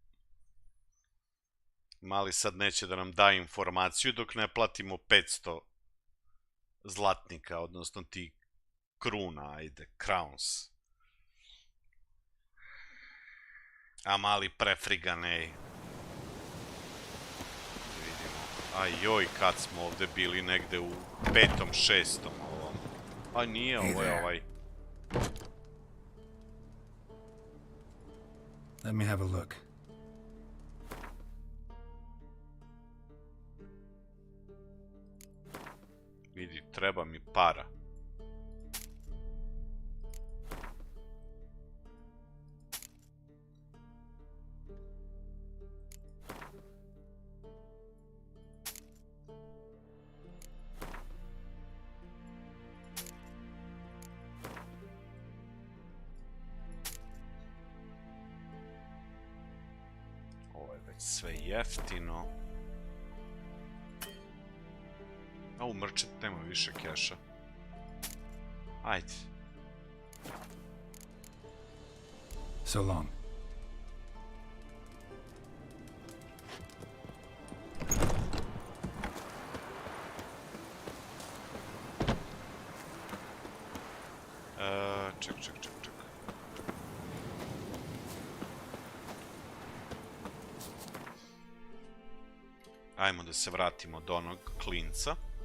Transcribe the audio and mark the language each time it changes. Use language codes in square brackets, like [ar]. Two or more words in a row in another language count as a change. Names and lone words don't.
[sr] Mali sad neće da nam da informaciju dok ne platimo 500 zlatnika, odnosno ti kruna, ajde, crowns. A mali prefrigan, ej. Vidimo. Ajoj, kad smo ovdje bili negde u 5. 6. ovom. A nije, ovo je ovaj. [en] Let me have a look. [sr] Vidi, treba mi para. Ovo je već sve jeftino. A u mrčet nema više keša. Ajde. [en] So long. [sr] Ček. Ajmo da se vratimo do onog klinca.